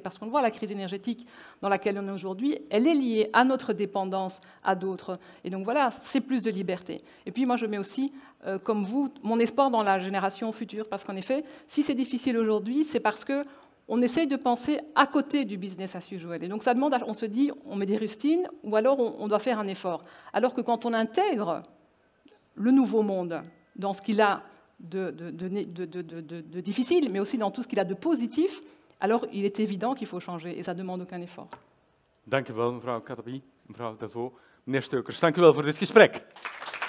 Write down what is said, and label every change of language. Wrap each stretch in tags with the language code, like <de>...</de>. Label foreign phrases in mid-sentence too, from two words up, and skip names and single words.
<fr>Parce qu'on voit la crise énergétique dans laquelle on est aujourd'hui, elle est liée à notre dépendance à d'autres. Et donc voilà, c'est plus de liberté. Et puis moi, je mets aussi, comme vous, mon espoir dans la génération future. Parce qu'en effet, si c'est difficile aujourd'hui, c'est parce qu'on essaye de penser à côté du</fr> <en>business as usual.</en> <fr>Et donc ça demande, on se dit, on met des rustines, ou alors on doit faire un effort. Alors que quand on intègre le nouveau monde dans ce qu'il a de difficile, mais aussi dans tout ce qu'il a de positif, alors il est évident qu'il faut changer et ça ne demande aucun effort.</fr> <nl>Dank u wel, mevrouw Katabi, mevrouw Delvaux. Meneer Steukers, dank u wel voor dit gesprek.</nl>